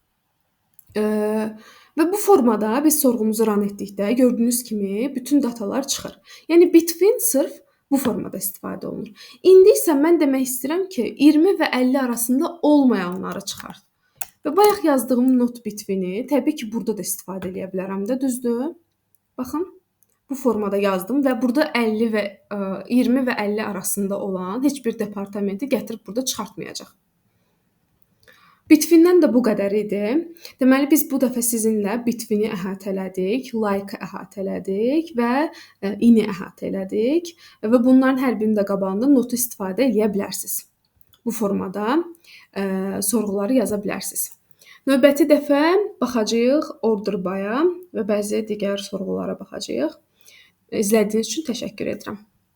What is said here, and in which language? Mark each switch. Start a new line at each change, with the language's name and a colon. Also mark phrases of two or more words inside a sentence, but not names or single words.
Azerbaijani: Və bu formada biz sorğumuzu run etdikdə gördüyünüz kimi bütün datalar çıxır. Yəni between sırf bu formada istifadə olunur. İndi isə mən demək istəyirəm ki, 20 və 50 arasında olmayanları çıxart. Və bayaq yazdığım
English: not between-i
Azerbaijani: təbii ki, burada da istifadə edə bilərəm də, düzdür? Baxın. bu formada yazdım və burada 50 və 20 və 50 arasında olan heç bir departamenti gətirib burada çıxartmayacaq. Bitwindən də bu qədər idi. Deməli biz bu dəfə sizinlə Bitwini əhatələdik, like-ı əhatələdik və ini əhatə elədik və bunların hər birinin də qabağında notu istifadə edə bilərsiniz. Bu formada sorğuları yaza bilərsiniz. Növbəti dəfə baxacağıq
English: order by-a
Azerbaijani: və bəzi digər sorğulara baxacağıq. İzlədiyiniz üçün təşəkkür edirəm.